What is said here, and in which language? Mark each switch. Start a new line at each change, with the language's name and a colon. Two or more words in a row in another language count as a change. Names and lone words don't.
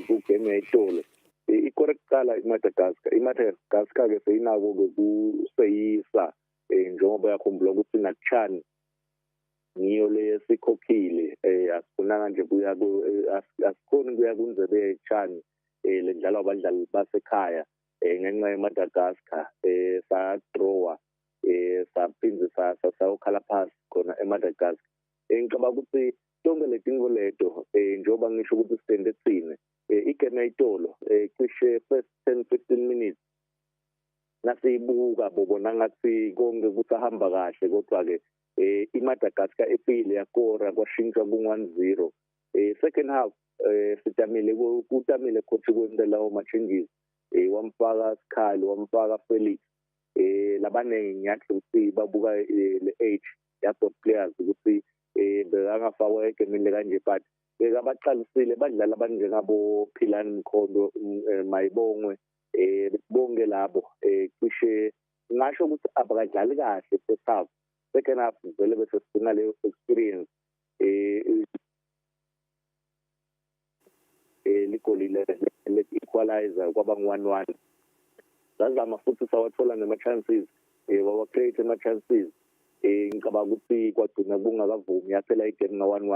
Swati: kugame yayitolo icorrect qala iMadagascar ke seyinako ke kuseyisa njengoba yakhumbula ukuthi nakuchani ngiyo lesikhokhile asifunanga nje kuya asikhoni kuya kunzebe echani ledlalwa abadlali basekhaya ngenxa yeMadagascar sa-drawa saphinde sayokhala phasi khona eMadagascar. Ngicabanga ukuthi tonke letinto leto njengoba ngisho ukuthi sitende thine igame yayitolo cishe
English: first 10-15 minutes
Swati: nasiyibuka bobona ngathi konke kusahamba kahle kodwa-ke iMadagascar efile yakora kwashintsha ku-1-0.
English: Second half
Swati: kutamile coach kwenza lawo ma-changes wamfaka Sikhali wamfaka Felix labane ngiyathi ukuthi babuka le age yabo players ukuthi bekangafakwa egemini kanje but bekabaqalisile badlala abanjengabo Philani Mkhondo Mayibongwe bonke labo cishe ngasho ukuthi abakadlali kahle
English: first half. Second half
Swati: vele bese sifuna leyo experience ligolile le-equalizer kwaba ngu-1-1. Sazama futhi sawathola nama-chances wawacreate ama-chances ngicabanga ukuthi kwagcina kungakavumi yaphela igame nga-1-1.